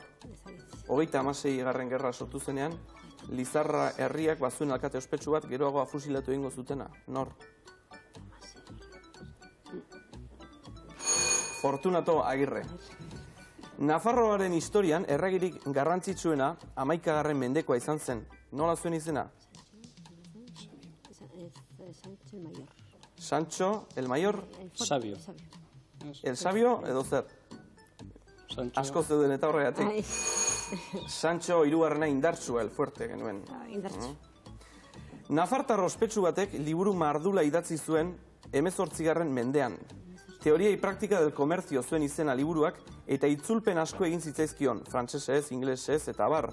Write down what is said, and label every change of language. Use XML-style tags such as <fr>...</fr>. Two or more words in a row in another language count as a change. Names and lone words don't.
<eu>36 garren gerra sortu zenean, Lizarra herriak bazuen alkate ospetsu bat geroago afusilatu egingo zutena. Nor? Fortunato Agirre. Nafarroaren historian erregirik garrantzitsuena 11. mendekoa izan zen. Nola zuen izena? Sancho el Mayor? Sabio. El Sabio edo zer? Asko zeuden eta horregatik. Sancho hirugarrena indartsua,</eu> <es>el fuerte</es> <eu>genuen. Nafartar ospetsu batek liburu mardula idatzi zuen 18. mendean. Teoria y Práctica del Comercio zuen izena liburuak, eta itzulpen asko egin zitzaizkion, frantsesez, inglesez, eta abar.</eu>